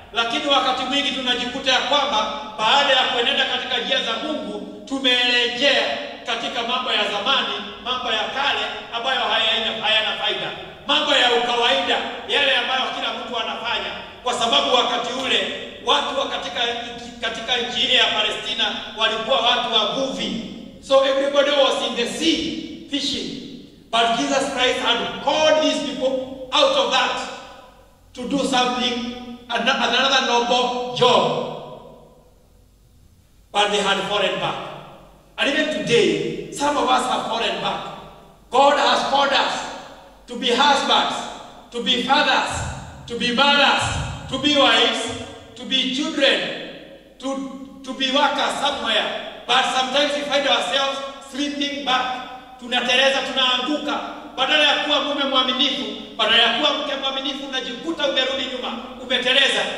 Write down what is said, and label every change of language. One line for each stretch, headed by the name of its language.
Swahili: Lakini wakati mwingi tunajikuta ya kwamba baada ya kuenenda katika njia za Mungu, tumerejea katika mambo ya zamani, mambo ya kale ambayo hayana faida. Mambo ya ukawaida, yale ambayo kila mtu anafanya. Kwa sababu wakati ule watu wa katika nchi ile ya Palestina walikuwa watu wavuvi.
English: So everybody was in the sea fishing. But Jesus Christ had called these people out of that to do something, another noble Job, but they had fallen back. And even today, some of us have fallen back. God has called us to be husbands, to be fathers, to be mothers, to be wives, to be children, to be workers somewhere. But sometimes we find ourselves slipping back.
Swahili: Tunatereza, tunaanguka. Badala ya kuwa mume mwaminifu, badala ya kuwa mke mwaminifu, unajikuta umerudi nyuma, umeteleza.